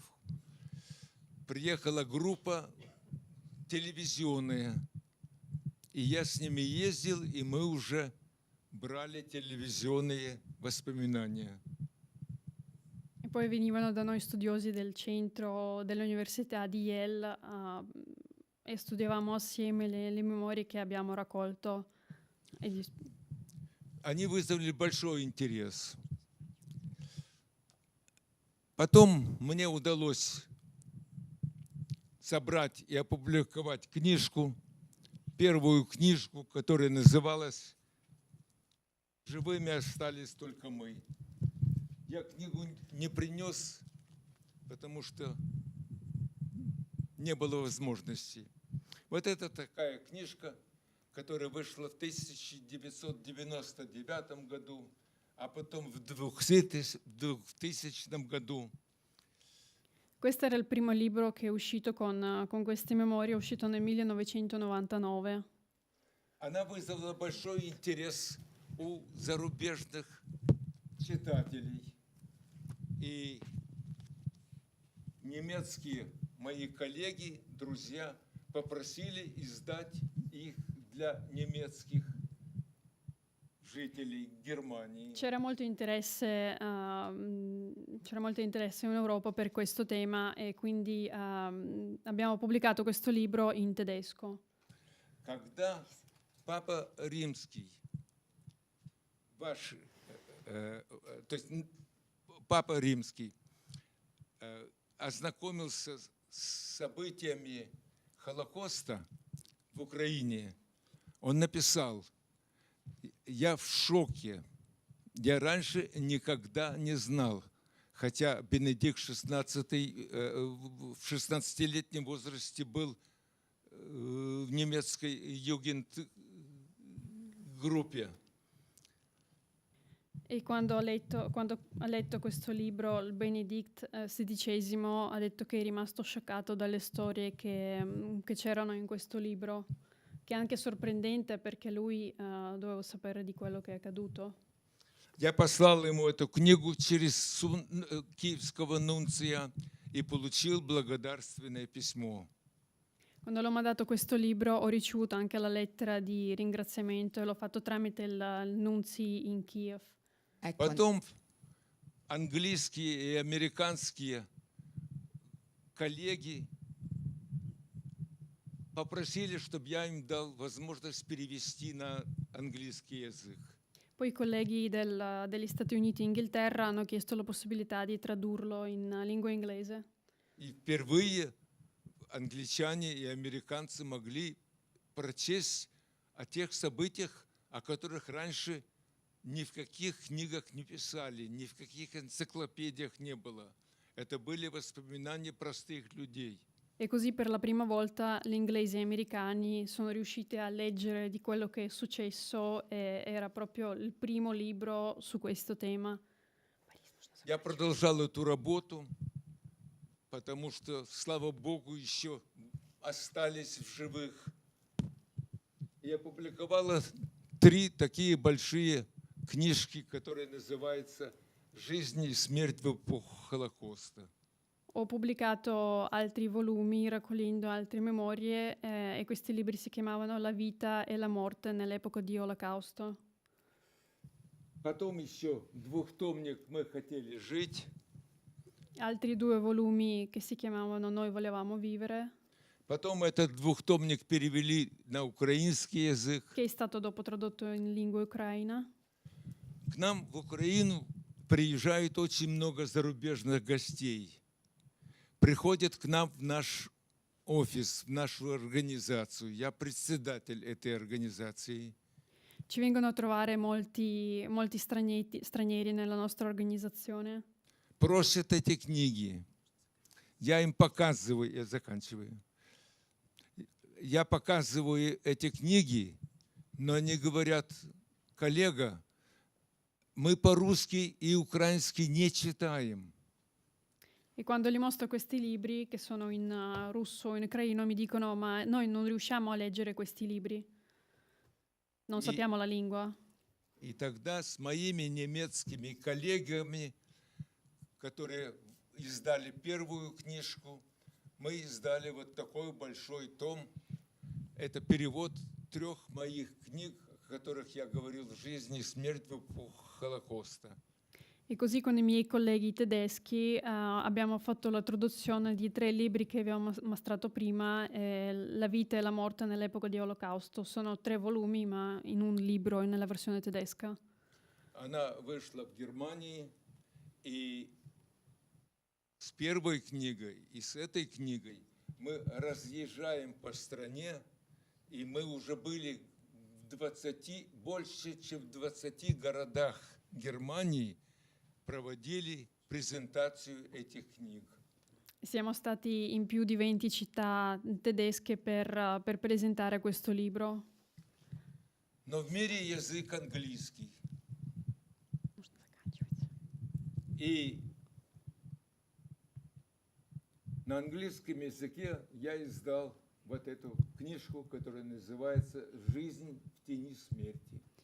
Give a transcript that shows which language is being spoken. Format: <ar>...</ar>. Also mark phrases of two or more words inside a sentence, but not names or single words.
<ru>Приехала группа телевизионная, и я с ними ездил, и мы уже брали телевизионные воспоминания.</ru> <it>E poi venivano da noi studiosi del centro dell'Università di Yale e studiavamo assieme le memorie che abbiamo raccolto.</it> <ru>Они вызвали большой интерес. Потом мне удалось собрать и опубликовать книжку, первую книжку, которая называлась «Живыми остались только мы». Я книгу не принес, потому что не было возможности. Вот это такая книжка, которая вышла в 1999 году, а потом в 2000 году.</ru> <it>Questo era il primo libro che è uscito con queste memorie, è uscito nel 1999.</it> <ru>Она вызвала большой интерес у зарубежных читателей. И немецкие мои коллеги, друзья, попросили издать их для немецких жителей Германии.</ru> <it>C'era molto interesse in Europa per questo tema e quindi abbiamo pubblicato questo libro in tedesco.</it> <ru>Когда Папа Римский, то есть Папа Римский ознакомился с событиями Холокоста в Украине, он написал: «Я в шоке, я раньше никогда не знал. Хотя Бенедикт XVI в 16-летнем возрасте был в немецкой югент-группе.</ru> <it>E quando ha letto questo libro, il Benedict XVI ha detto che è rimasto scioccato dalle storie che c'erano in questo libro, che è anche sorprendente perché lui doveva sapere di quello che è accaduto.</it> <ru>Я послал ему эту книгу через киевского нунция и получил благодарственное письмо.</ru> <it>Quando l'ho mandato questo libro ho ricevuto anche la lettera di ringraziamento e l'ho fatto tramite il nunzi in Kiev. Ecco,</it> <ru>Потом английские и американские коллеги попросили, чтобы я им дал возможность перевести на английский язык.</ru> <it>Poi i colleghi degli Stati Uniti e Inghilterra hanno chiesto la possibilità di tradurlo in lingua inglese.</it> <ru>И впервые англичане и американцы могли прочесть о тех событиях, о которых раньше ни в каких книгах не писали, ни в каких энциклопедиях не было. Это были воспоминания простых людей.</ru> <it>E così per la prima volta gli inglesi e gli americani sono riusciti a leggere di quello che è successo e era proprio il primo libro su questo tema.</it> <ru>Я продолжал эту работу, потому что, слава Богу, еще остались в живых. И опубликовала 3 такие большие книжки, которые называются «Жизнь и смерть в эпоху Холокоста».</ru> <it>Ho pubblicato altri volumi raccogliendo altre memorie e questi libri si chiamavano La vita e la morte nell'epoca di Olocausto.</it> <ru>Потом еще двухтомник «Мы хотели жить».</ru> <it>Altri 2 volumi che si chiamavano Noi volevamo vivere,</it> <ru>Потом этот двухтомник перевели на украинский язык.</ru> <it>che è stato dopo tradotto in lingua ucraina.</it> <ru>К нам в Украину приезжает очень много зарубежных гостей. Приходят к нам в наш офис, в нашу организацию. Я председатель этой организации.</ru> <it>Ci vengono a trovare molti stranieri nella nostra organizzazione.</it> <ru>Просят эти книги. Я им показываю, я заканчиваю. Я показываю эти книги, но они говорят: коллега, мы по-русски и украински не читаем.</ru> <it>E quando gli mostro questi libri, che sono in russo o in ucraino, mi dicono: ma noi non riusciamo a leggere questi libri, non sappiamo la lingua.</it> <ru>И тогда с моими немецкими коллегами, которые издали первую книжку, мы издали вот такой большой том. Это перевод 3 моих книг, о которых я говорил, «Жизнь и смерть в эпоху Холокоста».</ru> <it>E così con i miei colleghi tedeschi abbiamo fatto la traduzione di 3 libri che abbiamo mostrato prima, La vita e la morte nell'epoca di Olocausto. Sono 3 volumi, ma in un libro e nella versione tedesca.</it> <ru>Она вышла в Германии, и с первой книгой, и с этой книгой мы разъезжаем по стране, и мы уже были в 20, больше, чем в 20 городах Германии, проводили презентацию этих книг.</ru> <it>Siamo stati in più di 20 città tedesche per presentare questo libro.</it> <ru>Но в мире язык английский. И на английском языке я издал вот эту книжку, которая называется «Жизнь в тени смерти».</ru>